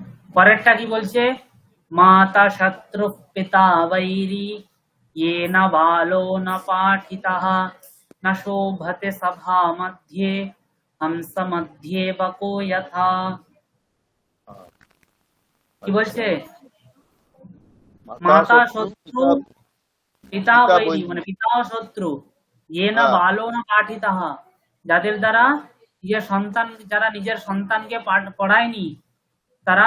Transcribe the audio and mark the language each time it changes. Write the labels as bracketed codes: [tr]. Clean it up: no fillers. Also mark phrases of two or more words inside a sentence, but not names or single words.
[bn] পরেরটা কি বলছে? [sa] মাতা শত্রু পিতা বৈরী ये न बालो न पाठितः न शोभते सभा मध्ये हंस मध्ये बको यथा। [bn] কি বলছে? [sa] মাতা শত্রু পিতা বৈরী, [bn] মানে পিতা ও শত্রু, ইয়ে না হ্যাঁ। [sa] বালো না পাঠিতাহ, [bn] যাদের দ্বারা যারা নিজের সন্তানকে পড়ায়নি তারা